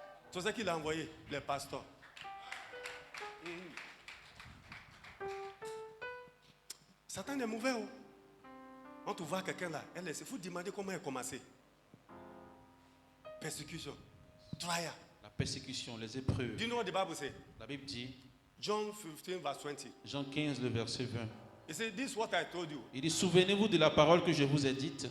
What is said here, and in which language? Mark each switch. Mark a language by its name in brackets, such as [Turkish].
[French] C'est ça qu'il a envoyé, les pasteurs. Satan est mauvais. On te voit quelqu'un là. Il faut demander comment il a commencé. Persécution. [English] Trial. [French] La persécution, les épreuves. [English] Do you know what the Bible says? [French] La Bible dit, [English] John 15, verse 20. [French] Jean 15, le verset 20. [English] He said, this is what I told you. [French] Il dit, souvenez-vous de la parole que je vous ai dite.